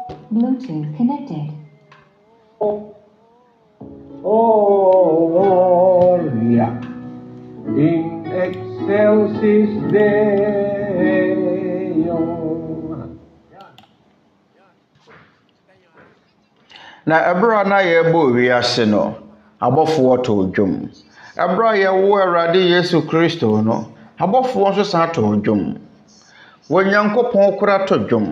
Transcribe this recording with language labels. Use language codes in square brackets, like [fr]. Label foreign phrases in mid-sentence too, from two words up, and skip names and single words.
[en] Bluetooth connected. [la] Gloria in excelsis Deo. [ak] Na ebra na ye bo wiase no abofo to dwom. Ebra ye wo Awurade Yesu Kristo no abofo nso san to dwom. Wonyankopɔn kura to dwom.